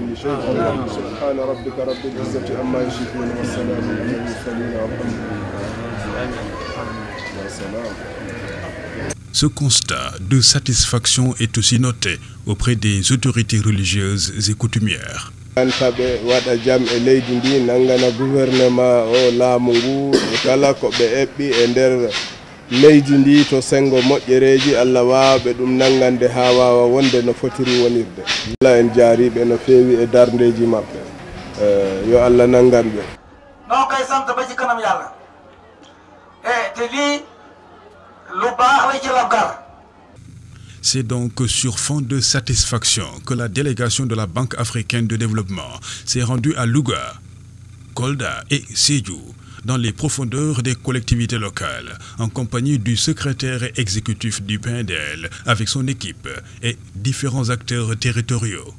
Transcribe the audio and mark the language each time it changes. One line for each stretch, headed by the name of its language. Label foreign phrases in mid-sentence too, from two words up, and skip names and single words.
French: Ce constat de satisfaction est aussi noté auprès des autorités religieuses et coutumières.
Fula: leydi ndi to sengo moƴƴereji Allah waaɓe ɗum nangande ha wawa wonde no fotiri wonirde. Allah en jaariɓe no feewi e darndeji maɓɓe. Yo Allah nangan ɓe.
Wolof: Non kay sant ba ci kanam Yàlla. Te lii lu baax la ci labgar.
French: C'est donc sur fond de satisfaction que la délégation de la Banque africaine de développement s'est rendue à Louga, Kolda et Sédhiou, dans les profondeurs des collectivités locales, en compagnie du secrétaire exécutif du PNDL, avec son équipe et différents acteurs territoriaux.